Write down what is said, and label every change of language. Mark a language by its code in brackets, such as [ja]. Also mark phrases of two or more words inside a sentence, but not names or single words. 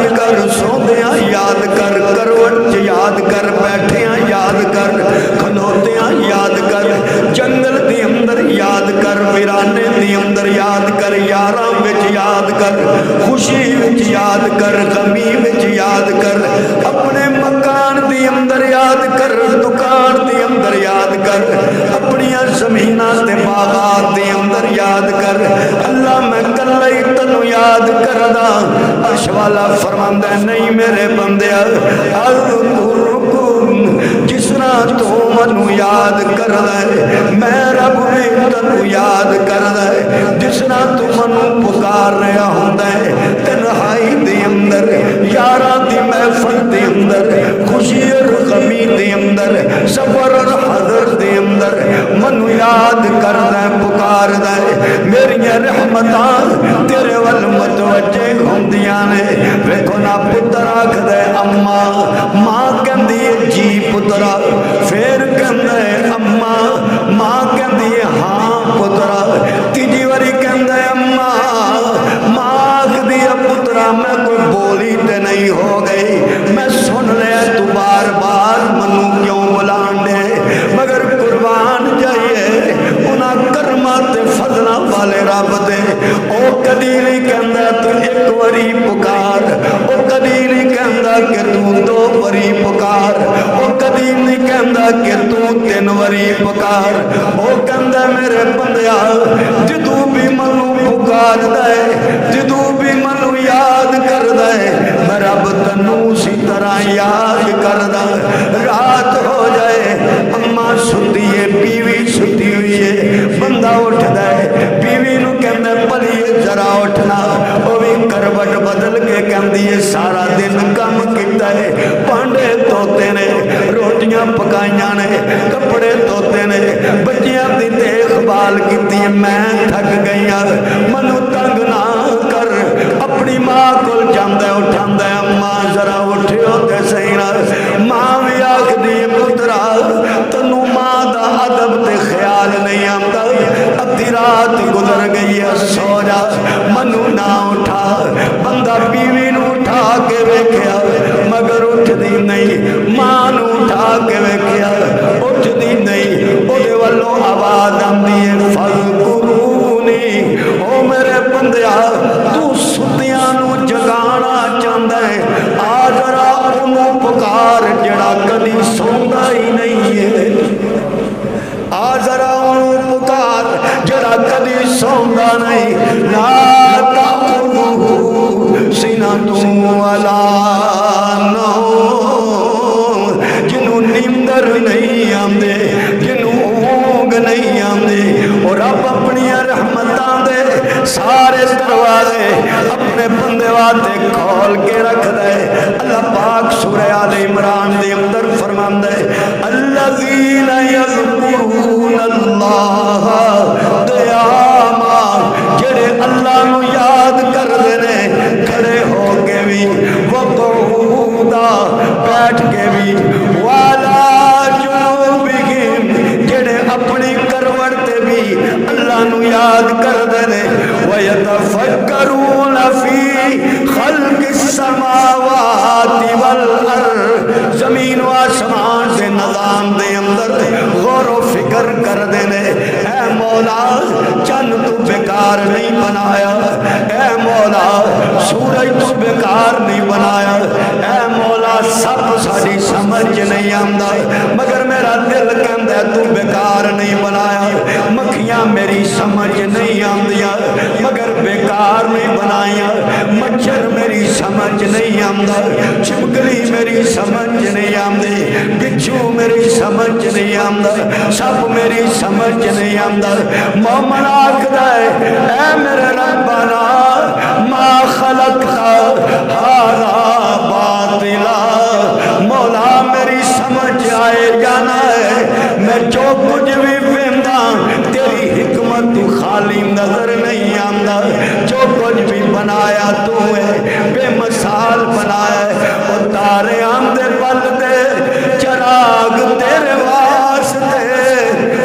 [pa] کر، سوندیاں یاد کر، کروٹ یاد کر، بیٹھیاں یاد کر، کھلوتیاں یاد کر، جنگل دی اندر یاد کر، ویرانے دی اندر یاد کر، یاراں وچ یاد کر، خوشی وچ یاد کر، غمی وچ یاد کر، اپنے مکان دی اندر یاد کر، دکان دی اندر یاد کر، اپنیاں زمیناں تے باغات دی اندر یاد کر۔ اللہ میں کلہ ہی تنو یاد کردا۔ عرش والا فرماندا ہے نہیں میرے بندیا، جس طرح تو منو یاد کردا ہے میں رب بھی تنو یاد کردا ہے، جس طرح تو منو پکار رہا ہوندا ہے تنہائی دے اندر، یاراں دی محفل دے اندر، خوشی اور غمی دے اندر، سفر اور حضر دے اندر منو یاد کردا ہے، پکاردا ہے۔ میری رحمتاں تیرے ول متوجہ ہوندیاں نے۔ ویکھو نا پتر آکھدا ہے اماں، ماں کہندی ہے جی پترا، پھر کہندا ہے اماں، ماں کہندی ہے ہاں پترا، تیجی واری کہندا ہے اماں، ماں آکھدی ہے پترا میں کوئی بولی تے نہیں ہو گئی، میں سن لیا تو بار بار منو کیوں بلان دے، مگر قربان جائیے انہاں کرمات فضلہ والے رب دے۔ او کدی نہیں کہندا تو ایک واری پکار، او کدی نہیں کہندا کہ تو دو واری پکار، او کدی نہیں کہندا کہ تو تین واری پکار، او کہندا میرے بندیا جدوں بھی منو پکار دے، جدوں بھی منو یاد کر دے، میں رب تنو اسی طرح یاد کردا۔ رات ہو جائے اماں ستی ہے، بیوی ستی ہوئی ہے، بندہ اٹھدا ہے، بیوی نو کہندا پلیے ذرا اٹھنا، او بھی کروٹ بدل کے کہندی ہے سارا دن کم کیتا ہے، پانڈے دھوتے نے، روٹیاں پکائیاں نے، کپڑے دھوتے نے، بچیاں دی دیکھ بھال کیتی ہے، میں تھک گئی ہاں، منو تنگ نہ کر۔ اپنی ماں کول جاندا ہے، اٹھاندا ہے اماں ذرا اٹھیو تے صحیح نا۔ ماں بھی آکھدی ہے پترا تنو ماں دا ادب تے خیال نہیں آندا، ادھی رات گزر گئی ہے سو جا، منو نہ اٹھا۔ بندہ بیوی نو اٹھا کے ویکھیا مگر اٹھدی نہیں، ماں نو اٹھا کے ویکھیا اٹھدی نہیں، او دے والوں آواز آندی ہے فذکرونی، او میرے بندیا تو ستیاں نو جگانا چاہندا ہے، آ ذرا انہوں پکار جڑا کدی سوندا ہی نہیں ہے، آ ذرا انہوں پکار جڑا کدی سوندا نہیں، [ar] لا تأخذہ سنۃ ولا نوم، [pa] جنوں نیندر نہیں آندے، جنوں اونگ نہیں آندے، اور رب اپنی رحمتاں دے سارے دروازے اپنے بندے واسطے کھول کے رکھ دے۔ اللہ پاک سورہ آل عمران دے اندر فرماندا ہے [ar] الذین یذکرون اللہ قیاما، [pa] جڑے اللہ نو یاد کردے نے کھڑے ہو کے بھی، وقعودا بیٹھ کے بھی، [ar] وعلی جنوبہم [pa] جڑے اپنی کروٹ تے بھی اللہ نو یاد کردے نے، [ar] وَيَتَفَكَّرُونَ فِي خَلْقِ السَّمَاوَاتِ وَالْأَرْضِ، [pa] زمین و آسمان دے نظام دے اندر غور و فکر کردے نے۔ اے مولا چند تو بیکار نہیں بنایا، اے مولا سورج تو بیکار نہیں بنایا، اے مولا سب ساری سمجھ نہیں آندا مگر میرا دل کہندا ہے تو بیکار نہیں بنایا، مکھیاں میری سمجھ نہیں آندیاں مگر بیکار نہیں بنایا، مچھر میری سمجھ نہیں آندا، چھپکلی میری سمجھ نہیں آندی، بچھو میری سمجھ نہیں آندا، سب میری سمجھ نہیں آندا۔ مومن آکھدا ہے اے میرے [ar] ربنا ما خلقت ھذا باطلا، [pa] مولا میری سمجھ آئے جانا ہے، میں جو کچھ بھی ویندا تیری حکمت تو خالی نظر نہیں آندا، جو کچھ بھی بنایا تو ہے بے مثال بنایا ہے، وہ تارے آندے پل دے چراغ تیرے واسطے،